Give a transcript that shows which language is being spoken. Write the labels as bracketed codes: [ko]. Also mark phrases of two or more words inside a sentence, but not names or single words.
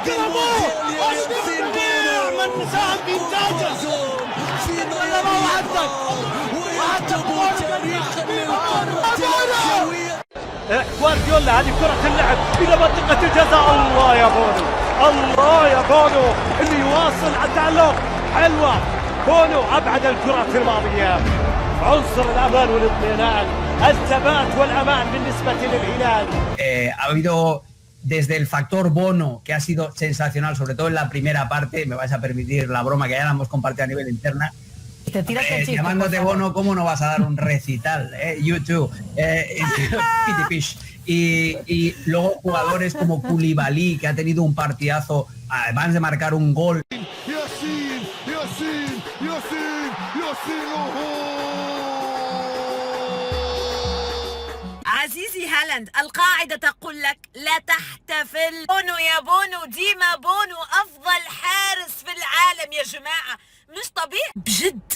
[ar] من ساهم في انتاجه ولا ما وعدك جوارديولا هذه كرة اللعب إلى منطقة الجزاء. الله يا بونو، الله يا بونو اللي يواصل التألق. حلوة بونو، أبعد الكرة الماضية. عنصر الأمان والاطمئنان، الثبات والأمان بالنسبة للهلال. [es] Ha habido desde el factor Bono, que ha sido sensacional, sobre todo en la primera parte, me vais a permitir la broma que ya la hemos compartido a nivel interna. Te tiras el chiste, Llamándote Bono, ¿cómo no vas a dar un recital? YouTube, Pitipish. Y luego jugadores como Koulibaly, que ha tenido un partidazo, además de marcar un gol. [ar] عزيزي هالاند، القاعدة تقول لك لا تحتفل. بونو يا بونو، ديما بونو أفضل حارس في العالم يا جماعة، مش طبيعي بجد.